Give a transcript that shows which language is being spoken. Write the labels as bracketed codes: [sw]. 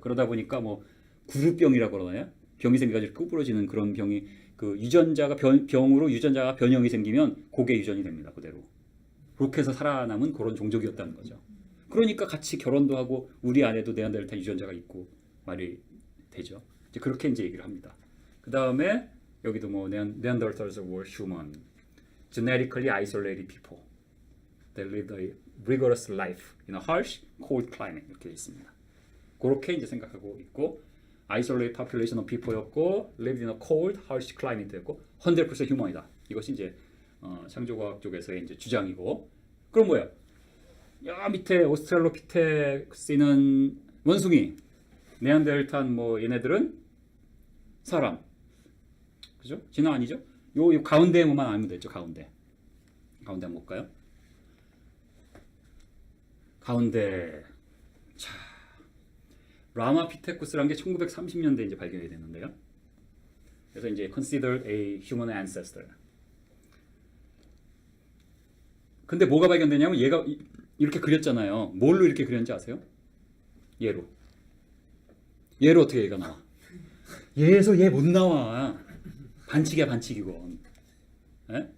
[ko] 그러다 보니까 뭐 구루병이라고 그러나요? 병이 생겨가지고 구부러지는 그런 병이 그 유전자가 병으로 유전자가 변형이 생기면 그게 유전이 됩니다. 그대로. 그렇게 해서 살아남은 그런 종족이었다는 거죠. 그러니까 같이 결혼도 하고 우리 안에도 네안데르탈 유전자가 있고 말이 되죠. 이제 그렇게 이제 얘기를 합니다. 그 다음에 여기도 뭐 [en] Neanderthals were human, genetically isolated people. They lived a rigorous life in a harsh, cold climate [ko] 이렇게 있습니다. 그렇게 이제 생각하고 있고. [en] isolated population of people였고 lived in a cold, harsh climate였고 100% human이다. [ko] 이것이 이제 창조과학 쪽에서의 이제 주장이고. 그럼 뭐야? 야 밑에 오스트랄로피테쿠스는 원숭이, 네안데르탈 뭐 얘네들은 사람, 그죠? 진화 아니죠? 요 가운데 뭐만 알면 되죠. 가운데 한번 볼까요? 가운데 자. 라마피테쿠스라는 게 1930년대에 이제 발견이 됐는데요. 그래서 이제 [en] considered a human ancestor. [ko] 근데 뭐가 발견되냐면 얘가 이렇게 그렸잖아요. 뭘로 이렇게 그렸는지 아세요? 얘로 어떻게 얘가 나와? 얘에서 얘 못 나와. 반칙이야 반칙이건. 예?